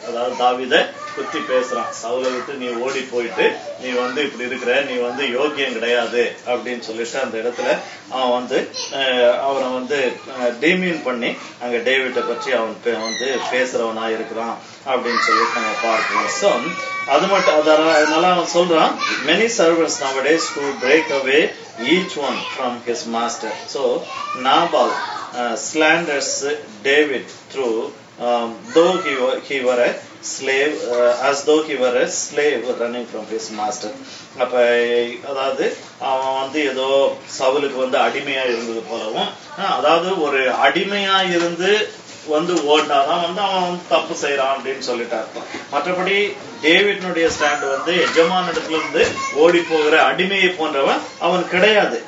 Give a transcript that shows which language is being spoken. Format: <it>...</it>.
<ta>அதாவது தாவீத குத்தி பேசுறான், சவுலை விட்டு நீ ஓடி போயிட்டு நீ வந்து இப்படி இருக்கிற, நீ வந்து யோக்கியம் கிடையாது அப்படின்னு சொல்லிட்டு அந்த இடத்துல அவன் வந்து அவனை வந்து டீமீன் பண்ணி அங்க டேவிட்டை பற்றி அவன் வந்து பேசுறவனா இருக்கிறான் அப்படின்னு சொல்லிட்டு நம்ம பார்க்கிறோம். ஸோ அது மட்டும் அதனால அவன் சொல்றான்,</ta> <en>many servants nowadays who break away each one from his master. So Nabal slanders David through though he were a slave, as though he were a slave running from his master.</en> <ta>அப்ப அதாவது அவன் வந்து ஏதோ சவுலுக்கு வந்து அடிமையா இருந்தது போலவும், அதாவது ஒரு அடிமையா இருந்து வந்து ஓடினாதான் வந்து அவன் வந்து தப்பு செய்யறான் அப்படின்னு சொல்லிட்டா இருப்பான். மற்றபடி டேவிட்னுடைய ஸ்டாண்ட் வந்து எஜமான இடத்துல இருந்து ஓடி போகிற அடிமையை போன்றவன் அவன் கிடையாது.</ta>